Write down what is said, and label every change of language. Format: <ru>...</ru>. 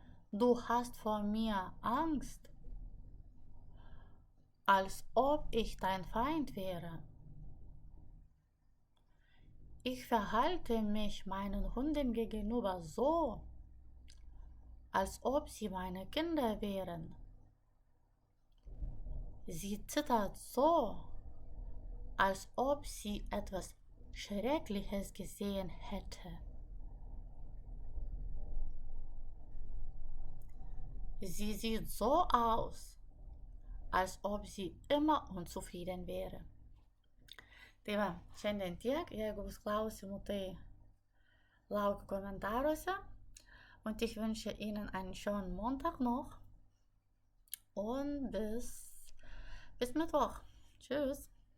<de>Du hast vor mir Angst, als ob ich dein Feind wäre. Ich verhalte mich meinen Hunden gegenüber so, als ob sie meine Kinder wären. Sie zittert so, als ob sie etwas Schreckliches gesehen hätte. Sie sieht so aus, als ob sie immer unzufrieden wäre.</de> <lt>Tai va, šiandien tiek, jeigu bus klausimų, tai laukiu komentaruose.</lt> <de>Und ich wünsche Ihnen einen schönen Montag noch und bis Mittwoch. Tschüss.</de>